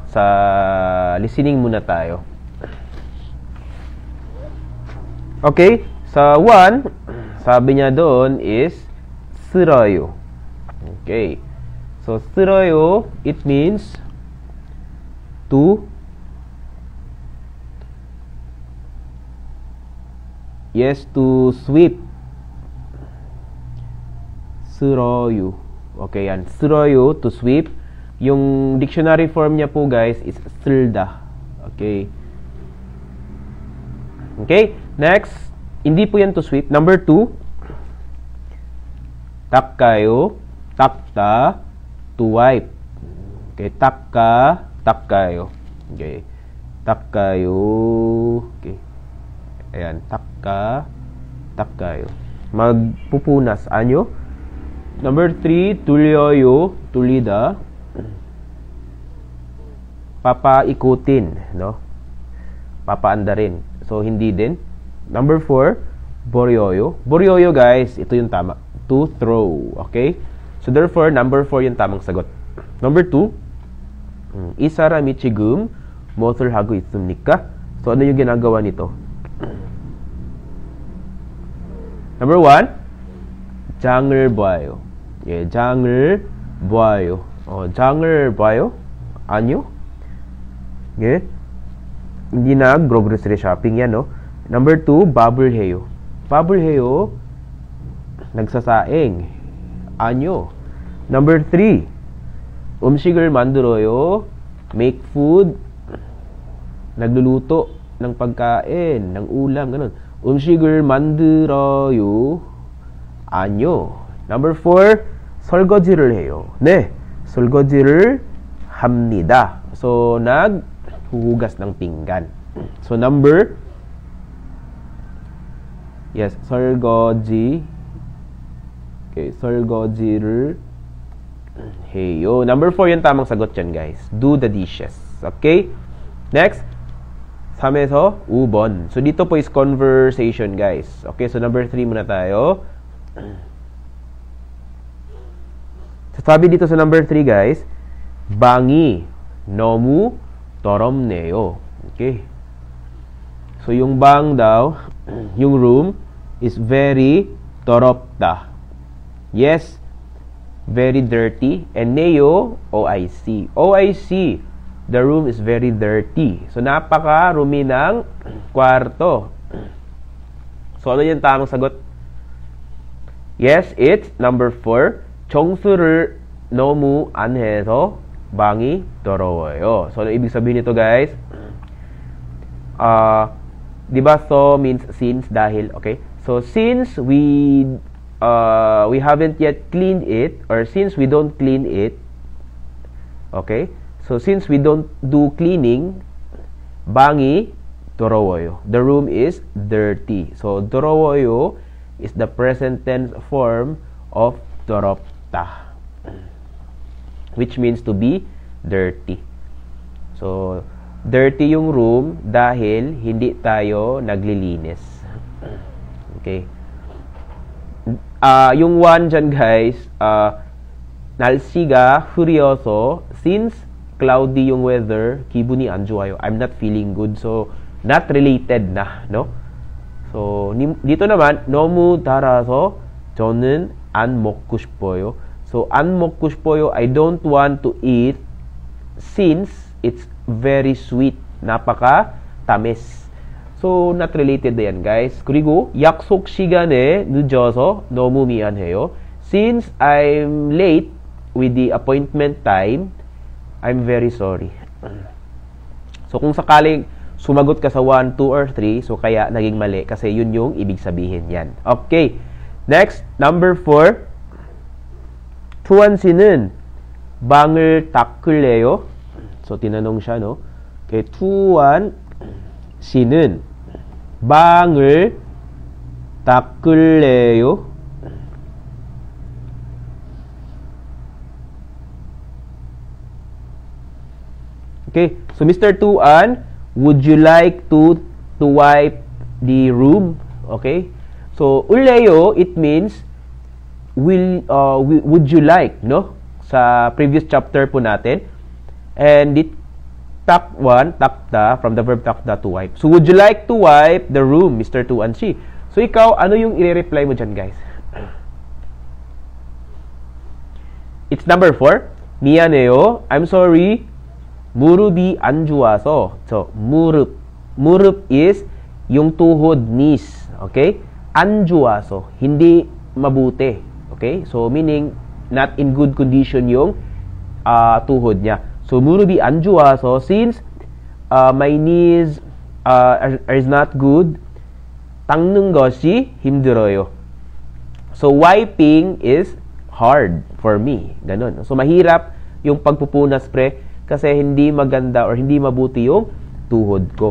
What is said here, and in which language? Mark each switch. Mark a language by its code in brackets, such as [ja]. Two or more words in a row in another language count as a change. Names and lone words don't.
[tl] Sa listening muna tayo. Okay, sa 1, sabi niya doon is 쓰러요. [en] Okay. So 쓰러요, it means to to sweep. [ko] 쓰러요. Okay, yan. 쓰러요, [en] to sweep. [tl] Yung [en] dictionary form [tl] niya po, guys, is 쓸다. [en] Okay. Okay. [tl] Next, hindi po yan [en] to sweep. Number 2, [ko] 닦아요, 닦다, [en] to wipe. [ko] Okay, 닦아, 닦아요. Okay. 닦아요. Okay. Ayan, 닦아, 닦아요. [tl] Magpupunas, anyo. [en] Number 3, [ko] 돌려요, 돌리다. [tl] Papaikutin, no? Papaandarin. So, hindi din. [en] Number 4, [tl] boryoyo. Boryoyo, guys, ito yung tama. [en] To throw. Okay? So, therefore, number 4 [tl] yung tamang sagot. [en] Number 2, 이 사람이 지금 무엇을 하고 있습니까? [tl] So, ano yung ginagawa nito? [en] Number 1, [ko] 장을 봐요. 예, 장을 봐요. 장을 봐요? 아니요? 예? [tl] Hindi nag- [en] grocery shopping [tl] yan, no? [en] Number 2, [ko] 밥을 해요. 밥을 해요. [tl] nagsasaing. Anyo. [en] Number 3, [ko] 음식을 만들어요. [en] Make food. [tl] Nagluluto ng pagkain, ng ulam, ganun. [ko] 음식을 만들어요. Anyo. [en] Number 4, [ko] 설거지를 해요. 네, 설거지를 합니다. [tl] So, naghuhugas ng pinggan. [en] So, number, yes, [ko] 설거지. Okay, 설거지를 해요. [en] Number 4 [tl] yung tamang sagot dyan, guys. [en] Do the dishes. Okay? Next, [ko] 3에서 5번. [tl] So, dito po is conversation, guys. Okay, so [en] number 3 [tl] muna tayo. Sabi dito sa [en] number 3, [tl] guys, [ko] 방이 너무 더럽네요. [en] Okay? So, [tl] yung bang daw, yung [en] room, is very 더럽다. Yes, very dirty. And neo, OIC. OIC, the room is very dirty. So, [tl] napaka-rumi ng kwarto. So, ano yung tamang sagot? [en] Yes, it's number 4. [ko] 청소를 너무 안 해서 방이 더러워요. [tl] So, ano ibig sabihin nito, guys? Diba, [en] so means since, dahil, okay? So, since we haven't yet cleaned it, or since we don't clean it, okay? So, since we don't do cleaning, [ko] 방이 더러워요. [en] The room is dirty. So, 더러워요 is the present tense form of 더럽다, which means to be dirty. [tl] So, dirty yung room dahil hindi tayo naglilinis. Okay. Yung one dyan, guys, [ko] 날씨가 흐려서, [en] since cloudy yung weather, [ko] 기분이 안 좋아요. [en] I'm not feeling good. So, not related na, no? [tl] So, dito naman, [ko] 너무 달아서 저는 안 먹고 싶어요. So, 안 먹고 싶어요, [en] I don't want to eat since it's very sweet. [tl] napaka tamis. [en] So, not related [tl] na yan, [en] guys. [ko] 그리고 약속 시간에 늦어서 너무 미안해요. [en] Since I'm late with the appointment time, I'm very sorry. So, [tl] kung sakaling sumagot ka sa 1, 2, or 3, so kaya naging mali kasi yun yung ibig sabihin yan. [en] Okay. Next, number 4. [ko] 투원 씨는 방을 닦을래요? [tl] So, tinanong siya, no? [ko] Okay, 투원 씨는 방을 닦을래요? [en] Okay, so Mr. Tuan, would you like to wipe the room? Okay, so uleo, it means would you like, no? [tl] Sa [en] previous chapter [tl] po natin, [en] and it takta from the verb takta, to wipe. So would you like to wipe the room, Mr. Tuan Si? [tl] So ikaw, ano yung i-reply mo dyan, guys? [en] It's number 4. 미안해요. I'm sorry. [ko] 무릎이 안 좋아서. So, 무릎. [tl] 무릎 is yung tuhod, [en] knees. Okay? [ko] 안 좋아서. [tl] hindi mabuti. [en] Okay? So, meaning, not in good condition [tl] yung tuhod niya. [en] So, [ko] 무릎이 안 좋아서, [en] since my knees is not good, [ko] 닦는 것이 힘들어요. [en] So, wiping is hard for me. [tl] Ganon. So, mahirap yung pagpupunas, pre, kasi hindi maganda or hindi mabuti yung tuhod ko.